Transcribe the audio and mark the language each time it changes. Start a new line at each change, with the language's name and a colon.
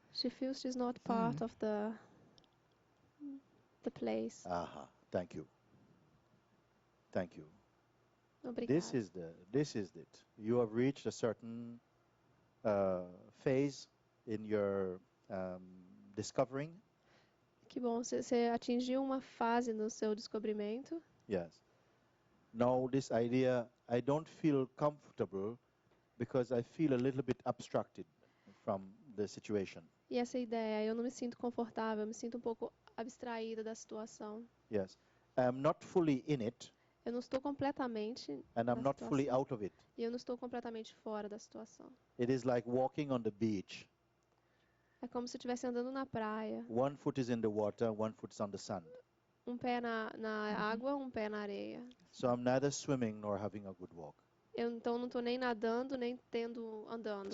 English: She feels she's not part of the place. Aha, thank you. Thank you.
Portuguese: Obrigada.
English: This is it. You have reached a certain phase in your discovering.
Portuguese: Que bom, você atingiu uma fase no seu descobrimento.
English: Yes. Now this idea, I don't feel comfortable because I feel a little bit abstracted from the situation.
Portuguese: E essa ideia, eu não me sinto confortável, eu me sinto um pouco abstraída da situação.
English: Yes. I'm not fully in it,
Portuguese: Eu não estou completamente
English: and
Portuguese: na
English: I'm not fully
Portuguese: situação.
English: out of it.
Portuguese: E eu não estou completamente fora da situação.
English: It is like walking on the beach.
Portuguese: É como se eu estivesse andando na praia.
English: One foot is in the water, one foot is on the sand.
Portuguese: Um pé na água, um pé na areia.
English: So I'm neither swimming nor having a good walk.
Portuguese: Eu então não estou nem nadando, nem andando.